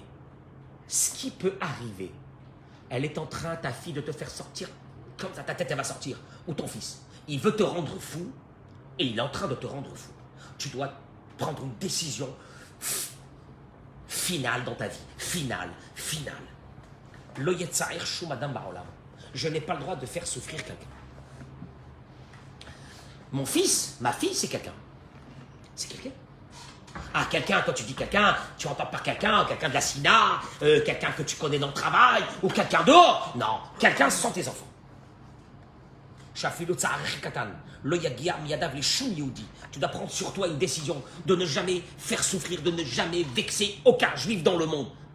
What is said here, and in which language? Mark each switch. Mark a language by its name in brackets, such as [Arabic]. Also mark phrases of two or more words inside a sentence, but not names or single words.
[French] Ce qui peut arriver, elle est en train, ta fille, de te faire sortir, comme ça, ta tête, elle va sortir. Ou ton fils. Il veut te rendre fou, et il est en train de te rendre fou. Tu dois prendre une décision finale dans ta vie. Finale. [Hebrew] לא יצער שום אדם בעולם. [French] Je n'ai pas le droit de faire souffrir quelqu'un. Mon fils, ma fille, c'est quelqu'un. C'est quelqu'un. Quelqu'un, quand tu dis quelqu'un, tu entends par quelqu'un de la SINA, quelqu'un que tu connais dans le travail, ou quelqu'un dehors. Non, quelqu'un, ce sont tes enfants. Tu dois prendre sur toi une décision de ne jamais faire souffrir, de ne jamais vexer aucun juif dans le monde.